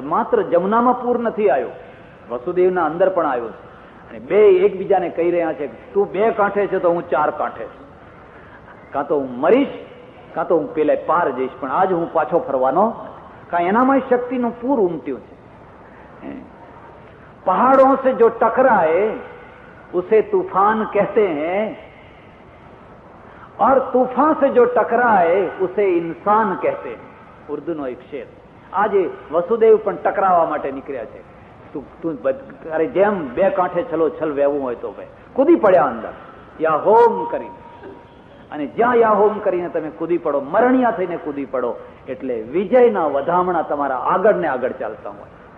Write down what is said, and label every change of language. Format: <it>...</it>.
<gu>માત્ર જમનામાં પૂર નથી આવ્યું, વસુદેવના અંદર પણ આવ્યું છે. અને બે એકબીજાને કહી રહ્યા છે તું 2 કાંઠે છે તો હું 4 કાંઠે છું, કાં તો હું મરીશ કાં તો હું પેલે પાર જઈશ, પણ આજ હું પાછો ફરવાનો. કાં એનામાં શક્તિનું પૂર ઉમટ્યું છે.</gu> <hi>પહાડોं से जो टकराए उसे तूफान कहते हैं, और तूफान से जो टकराए उसे इंसान कहते हैं.</hi> <gu>ઉર્દુનો એક શેર. આજે વસુદેવ પણ ટકરાવવા માટે નીકળ્યા છે. તું અરે જેમ 2 કાંઠે છલ વહેવું હોય તો ભાઈ કૂદી પડ્યા અંદર, યા હોમ કરીને. અને જ્યાં યા હોમ કરીને તમે કૂદી પડો, મરણિયા થઈને કૂદી પડો, એટલે વિજયના વધામણા તમારા આગળ ને આગળ ચાલતા હોય.</gu>